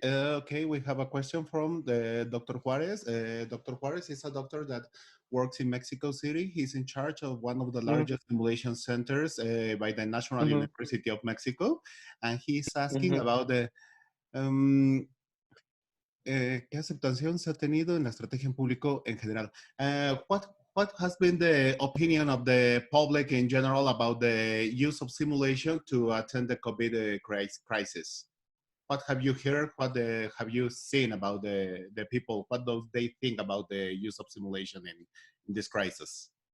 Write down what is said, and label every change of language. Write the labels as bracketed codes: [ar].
[en] Okay, we have a question from the Dr. Juarez. Dr. Juarez is a doctor that works in Mexico City. He's in charge of one of the largest simulation centers by the National University of Mexico. And he's asking about the [es] ¿qué aceptación se ha tenido en la estrategia en público en general? [en] What has been the opinion of the public in general about the use of simulation to attend the COVID crisis? What have you heard? What have you seen about the people? What do they think about the use of simulation in this crisis?